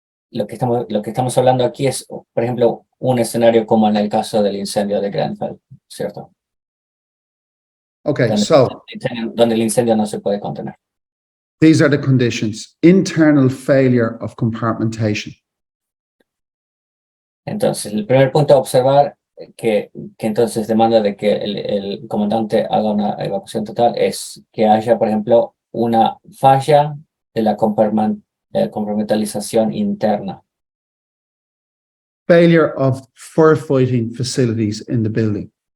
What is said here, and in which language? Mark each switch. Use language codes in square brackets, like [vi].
[es] Lo que estamos hablando aquí es, por ejemplo, un escenario como en el caso del incendio de Grenfell, ¿cierto? Okay, donde el incendio no se puede contener. [en] These are the conditions. Internal failure of compartmentation. [es] Entonces, el primer punto a observar que entonces demanda de que el comandante haga una evacuación total es que haya, por ejemplo, una falla de la compartimentalización interna. [en] Failure of firefighting facilities in the building.